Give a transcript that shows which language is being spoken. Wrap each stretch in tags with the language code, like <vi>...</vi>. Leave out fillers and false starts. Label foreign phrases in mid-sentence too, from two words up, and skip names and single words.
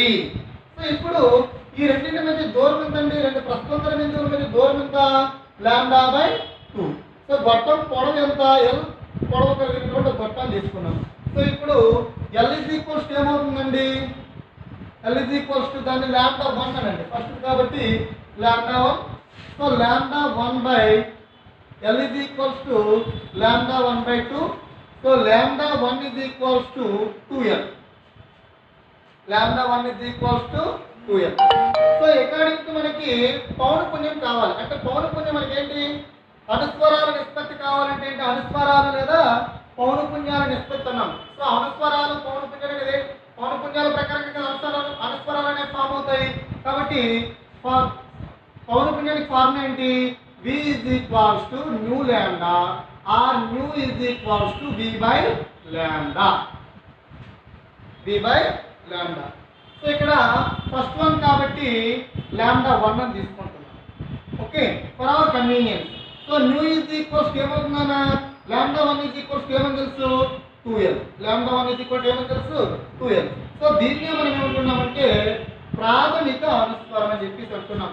<te>సో ఇప్పుడు ఈ రెండింటి మధ్య దూరం ఎంతండి, రెండు ప్రస్పందన బిందువుల మధ్య దూరం ఎంత, λ/2. సో గొట్టం పొడవు ఎంత, L పొడవు కలిగినటువంటి గొట్టాన్ని తీసుకున్నాం. సో ఇప్పుడు L ఏమవుతుందండి, L దాన్ని λ1 అనండి ఫస్ట్ కాబట్టి λ1. సో λ1/L λ1/2. సో λ1 2L. సో ఎక్కడికి మనకి పౌనఃపున్యం కావాలి అంటే పౌనఃపున్యం మనకి ఏంటి, అనుస్వరాల నిష్పత్తి కావాలంటే ఏంటి, అనుస్వరాలు లేదా పౌనఃపున్యాల నిష్పత్తి అన్నాం. సో అనుస్వరాలు పౌనఃపున్యాలు అనేది పౌనఃపున్యాల ప్రకారంగా అనుస్వరాలు అనేవి ఫామ్ అవుతాయి. కాబట్టి పౌనఃపున్యానికి ఫార్ములా ఏంటి, V = ν λ or ν = V/λ. సో ఇక్కడ</te> <en>first one</en> <te>కాబట్టి λ1 అని తీసుకుంటున్నాం. ఓకే,</te> <en>for our convenience.</en> <te>సో ν ఏమవుతుందన్నా, λ1 ఏమని తెలుసు, 2L. λ1 ఏమని తెలుసు, 2L. సో దీన్ని మనం ఏమంటున్నామంటే ప్రాథమిక అనుస్వరం అని చెప్పేసి అంటున్నాం.</te>